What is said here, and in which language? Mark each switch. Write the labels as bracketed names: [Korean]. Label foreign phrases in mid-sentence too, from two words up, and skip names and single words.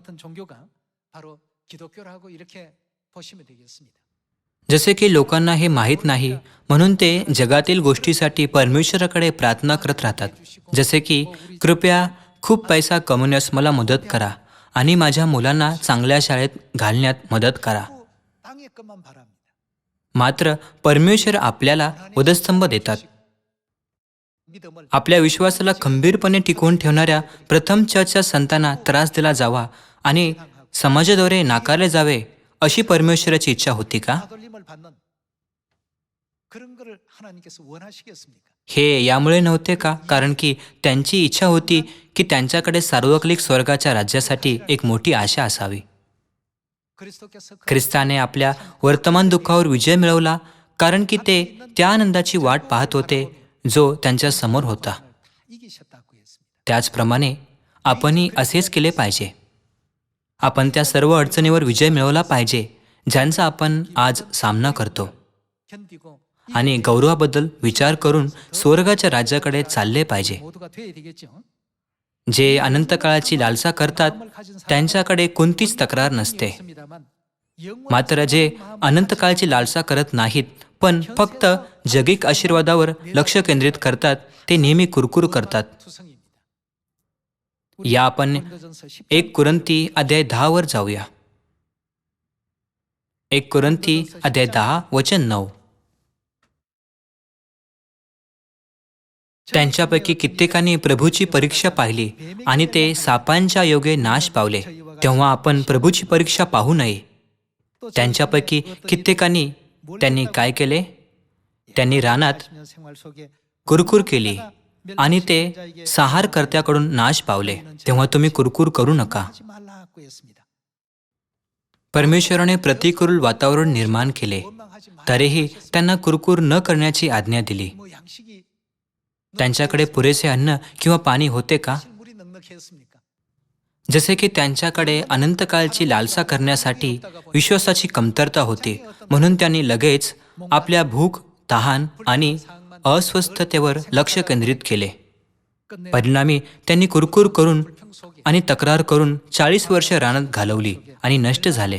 [Marathi] जसे की लोकांना हे माहीत नाही म्हणून ते जगातील गोष्टीसाठी परमेश्वराकडे प्रार्थना करत राहतात. जसे की कृपया खूप पैसा कमवण्यास मला मदत करा आणि माझ्या मुलांना चांगल्या शाळेत घालण्यात मदत करा. [Korean] 땅의 것만 바랍니다. [Marathi] मात्र परमेश्वर आपल्याला वधस्तंभ देतात. [Korean] 믿음을 [Marathi] आपल्या विश्वासाला खंबीरपणे टिकवून ठेवणाऱ्या प्रथम चर्चच्या संतांना त्रास दिला जावा आणि समाजाद्वारे नाकारले जावे अशी परमेश्वराची इच्छा होती का? [Korean] 따돌림을 받는 그런 것을 하나님께서 원하시겠습니까? [Marathi] हे यामुळे नव्हते का? कारण की त्यांची इच्छा होती की त्यांच्याकडे सार्वकालिक स्वर्गाच्या राज्यासाठी एक मोठी आशा असावी. [Korean] 그리스도께서 그 [Marathi] ख्रिस्ताने आपल्या वर्तमान दुःखावर विजय मिळवला कारण की ते त्या आनंदाची वाट पाहत होते जो त्यांच्या समोर होता. [Korean] 이기셨다고 했습니다. [Marathi] त्याचप्रमाणे आपणही असेच केले पाहिजे. आपण त्या सर्व अडचणीवर विजय मिळवला पाहिजे ज्यांचा आपण आज सामना करतो [Korean] 견디고 [Marathi] आणि गौरवाबद्दल विचार करून स्वर्गाच्या राज्याकडे चालले पाहिजे. [Korean] 모두가 돼야 되겠죠. [Marathi] जे अनंत काळाची लालसा करतात त्यांच्याकडे कोणतीच तक्रार नसते. [Korean] 있습니다만 영원 [Marathi] मात्र जे अनंत काळची लालसा करत नाहीत पण फक्त जगिक आशीर्वादावर लक्ष केंद्रित करतात ते नेहमी कुरकुर करतात. [Korean] 투성입니다. [Marathi] या आपण [Korean] 고린도전서 10장 [Marathi] 1 कुरिन्थी अध्याय 10 वर जाऊया. 1 कुरिन्थी अध्याय 10 वचन 9. त्यांच्यापैकी कित्येकांनी प्रभूची परीक्षा पाहिली आणि ते सापांच्या योगे नाश पावले. तेव्हा आपण प्रभूची परीक्षा पाहू नये. त्यांच्यापैकी कित्येकांनी त्यांनी काय केले? त्यांनी रानात [Korean] 생활 속에 [Marathi] कुरकुर केली आणि ते संहारकर्त्याकडून नाश पावले. तेव्हा तुम्ही कुरकुर करू नका. [Korean] 하지 말라고 했습니다. [Marathi] परमेश्वराने प्रतिकूल वातावरण निर्माण केले [Korean] 원망하지 말. [Marathi] तरीही त्यांना कुरकुर न करण्याची आज्ञा दिली. [Korean] 뭐 양식이 [Marathi] त्यांच्याकडे पुरेसे अन्न किंवा पाणी होते का? [Korean] 물이 넉넉했습니까? [Marathi] जसे की त्यांच्याकडे अनंतकाळची लालसा करण्यासाठी विश्वासाची कमतरता होती म्हणून त्यांनी लगेच आपल्या भूक, तहान आणि अस्वस्थतेवर लक्ष केंद्रित केले. परिणामी त्यांनी कुरकुर करून आणि तक्रार करून 40 वर्ष रानात घालवली आणि नष्ट झाले.